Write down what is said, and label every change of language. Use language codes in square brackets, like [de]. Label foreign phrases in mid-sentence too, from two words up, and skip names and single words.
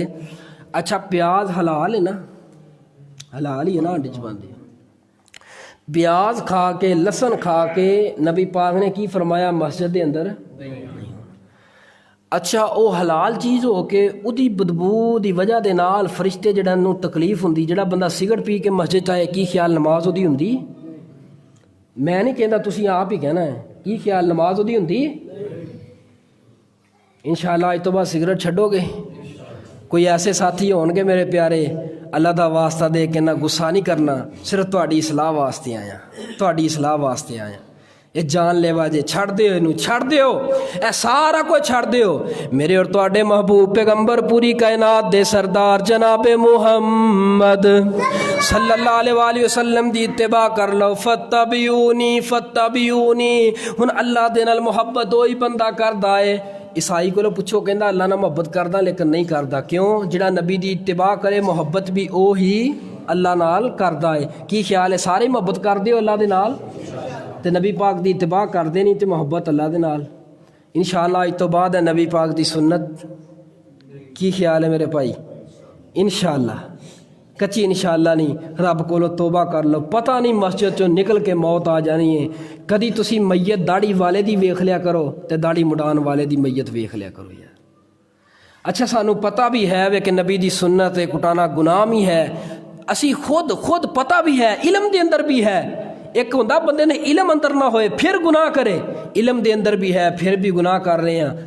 [ur] اچھا پیاز حلال ہے نا؟ حلال ہی ہے نا؟ [pa] ہڈ چ باندھی پیاز کھا کے، لسن کھا کے نبی پاک نے کی فرمایا مسجد دے اندر؟ اچھا وہ حلال چیز ہو کے اودی بدبو دی وجہ دے نال فرشتے جڑا نو تکلیف ہوندی، جڑا بندہ سگرٹ پی کے مسجد آئے کی خیال نماز اودی ہوندی؟ میں نہیں کہندا، تسی آپ ہی کہنا ہے، کی خیال نماز اودی ہوندی؟ انشاءاللہ اج تو بعد سگرٹ چھڈو گے؟ کوئی ایسے ساتھی ہون گے میرے پیارے، اللہ دا واسطہ دے کے نہ غصہ نہیں کرنا، صرف تہاڈی اصلاح واسطے آیا، تہاڈی اصلاح واسطے آیا۔ یہ جان لیوا جے چھڑ دیو، اینو چھڑ دیو، اے سارا کچھ چھڑ دیو۔ میرے اور تواڈے محبوب پیغمبر پوری کائنات دے سردار جناب محمد [ar] صلی اللہ علیہ وآلہ وسلم [pa] دی اتباع کر لو۔ [ar] فتبعونی فتبعونی، [pa] ہن اللہ دے نال محبت وہی بندہ کردا ہے۔ عیسائی کو پوچھو کہندا اللہ نال محبت کردا لیکن نہیں کردا، کیوں؟ جڑا نبی دی اتباع کرے محبت بھی وہی اللہ نال کردا ہے۔ کی خیال ہے سارے محبت کردے ہو اللہ دے نال؟ تے نبی پاک دی اتباع کردے نہیں تے محبت اللہ دے نال؟ انشاءاللہ اج تو بعد ہے نبی پاک دی سنت۔ کی خیال ہے میرے بھائی؟ انشاءاللہ، کچی انشاءاللہ نہیں، رب کولو توبہ کر لو۔ پتہ نہیں مسجد چوں نکل کے موت آ جانی ہے۔ کدی تسی میت داڑھی والے دی ویکھ لیا کرو تے داڑھی مڈان والے دی میت ویکھ لیا کرو یار۔ اچھا سانو پتہ بھی ہے کہ نبی دی سنت کٹانا گناہ ہی ہے، اسی خود پتہ بھی ہے، علم دے اندر بھی ہے۔ ایک ہوندا بندے نے علم اندر نہ ہوئے پھر گناہ کرے، علم دے اندر بھی ہے [ur] پھر بھی گناہ کر رہے ہیں۔